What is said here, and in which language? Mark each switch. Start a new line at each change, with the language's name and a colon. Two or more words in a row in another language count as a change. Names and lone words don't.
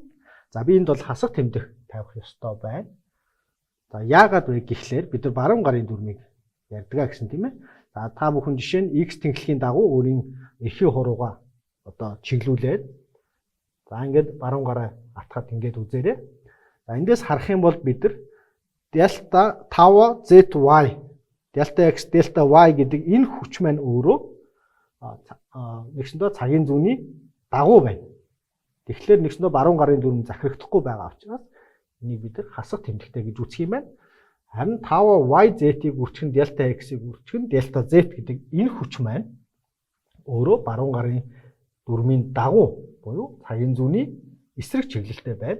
Mongolian: За би энд бол хасах тэмдэг тавих ёстой байна. За яагаад вэ гэхлээр бид нар баруун гарын дүрмийг ярьдгаа гэсэн тийм ээ. За та бүхэн жишээ нь x тэнхлэгийн дагуу өөрийн эрхийг хурууга одоо чиглүүлээд за ингээд баруун гараа атгаад ингээд үзээрэй. За эндээс харах юм бол бид нар delta 5zy delta x delta y гэдэг энэ хүч маань өөрөө нэгсэндээ цагийн зүүнний дагуу байна. Тэгэхээр нэгсэндээ баруун гарын дүрм захирагдахгүй байгаа учраас энийг бид нар хасах тэмдэгтэй гэж үзэх юм байна. Харин 5yz-ийг үрчхэн delta x-ийг үрчхэн delta z гэдэг энэ хүч маань өөрөө баруун гарын дүрмийн дагуу буюу цагийн зүүнний эсрэг чиглэлтэй байна.